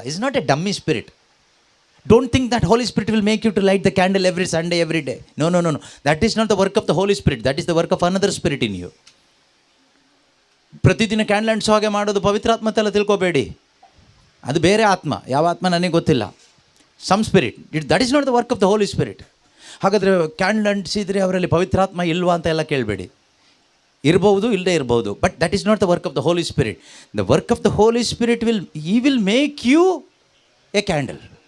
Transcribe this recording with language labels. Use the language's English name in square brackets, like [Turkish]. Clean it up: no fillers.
[English] Is not a dummy spirit. Don't think that Holy Spirit will make you to light the candle every Sunday, every day. No. That is not the work of the Holy Spirit. That is the work of another spirit in you. [Kannada] ಪ್ರತಿದಿನ candle ಅಂಟಿಸೋ ಹಾಗೆ ಮಾಡೋದು ಪವಿತ್ರಾತ್ಮ ಅಂತೆಲ್ಲ ತಿಳ್ಕೊಬೇಡಿ. ಅದು ಬೇರೆ ಆತ್ಮ. ಯಾವ ಆತ್ಮ ನನಗೆ ಗೊತ್ತಿಲ್ಲ. [English] Some spirit. That is not the work of the Holy Spirit. [Kannada] ಹಾಗಾದರೆ ಕ್ಯಾಂಡಲ್ ಅಂಟಿಸಿದರೆ ಅವರಲ್ಲಿ ಪವಿತ್ರಾತ್ಮ ಇಲ್ವಾ ಅಂತ ಎಲ್ಲ ಕೇಳಬೇಡಿ. ಇರ್ಬೋದು, ಇಲ್ಲದೆ ಇರ್ಬೋದು. [English] But that is not the work of the Holy Spirit. The work of the Holy Spirit will make you a candle.